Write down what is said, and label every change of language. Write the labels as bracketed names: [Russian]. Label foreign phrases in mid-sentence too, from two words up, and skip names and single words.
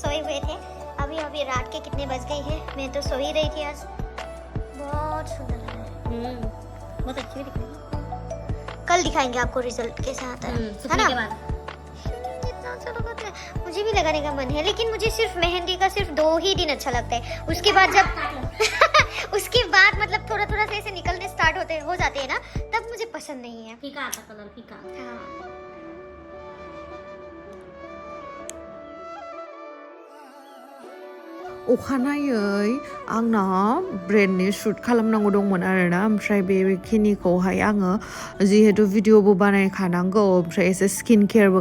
[Hindi] सोए हुए थे अभी रात के कितने बज गए हैं मैं तो सो ही रही थी आज बहुत सुंदर लग रहा है बहुत अच्छी दिख रही है कल दिखाएंगे आपको रिजल्ट कैसा आता है ना कितना अच्छा लगा था मुझे भी लगाने का मन है लेकिन मुझे सिर्फ मेहंदी का सिर्फ 2 ही दिन अच्छा लगता है उसके बाद जब उसके बाद मतलब थोड़ा थोड़ा से ऐसे निकलने स्टार्ट हो जाते हैं ना तब मुझे पसंद नहीं है फीका आता कलर फीका हाँ [Bodo] अखानायै आंना ब्रेडनि शुट खालामनांगौ दंमोन आरोना ओमफ्राय बेखिनिखौहाय आङो जिहेतु भिडिअबो बानायखानांगौ ओमफ्राय एसे स्किन केयारबो